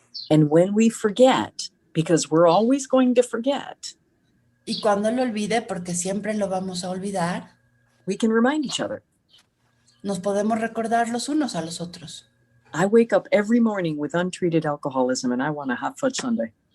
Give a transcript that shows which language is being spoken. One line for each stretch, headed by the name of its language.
English: And when we forget, because we're always going to forget,
Spanish: Y cuando lo olvide, porque siempre lo vamos a olvidar,
English: we can remind each other.
Spanish: nos podemos recordar los unos a los otros.
English: I wake up every morning with untreated alcoholism and I want a hot fudge sundae.